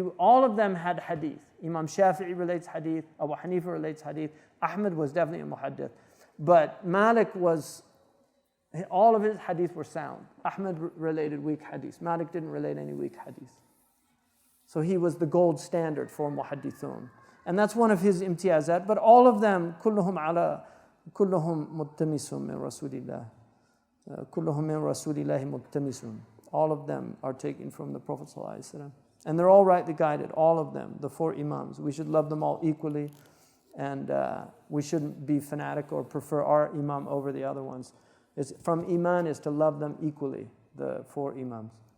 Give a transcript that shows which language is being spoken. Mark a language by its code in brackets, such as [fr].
[en] All of them had hadith. Imam Shafi'i relates hadith, Abu Hanifa relates hadith, Ahmed was definitely a muhaddith. But Malik all of his hadith were sound. Ahmed related weak hadith. Malik didn't relate any weak hadith. So he was the gold standard for muhaddithun. And that's one of his imtiyazat. But all of them, [ar] كلهم ملتمس من رسول الله. كلهم من رسول الله ملتمسون. [en] All of them are taken from the Prophet ﷺ. And they're all rightly guided, all of them, the 4 imams. We should love them all equally, and we shouldn't be fanatic or prefer our imam over the other ones. From iman is to love them equally, the 4 imams.